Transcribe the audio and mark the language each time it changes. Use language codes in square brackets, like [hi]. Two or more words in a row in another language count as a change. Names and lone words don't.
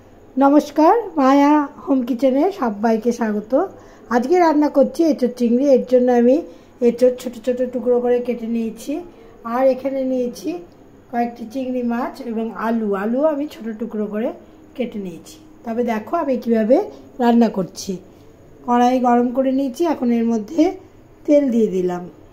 [bn] নমস্কার মায়া হোম কিচেনে সবাইকে স্বাগত। আজকে রান্না करছি এঁচোড় চিংড়ি। এর জন্য আমি এঁচোড় ছোট ছোট টুকরো করে কেটে নিয়েছি আর এখানে নিয়েছি কয়েকটি চিংড়ি মাছ এবং আলু আমি ছোট টুকরো করে কেটে নিয়েছি। তবে দেখো আমি কিভাবে রান্না করছি। কড়াই গরম করে নিয়েছি, এখন এর মধ্যে তেল দিয়ে দিলাম।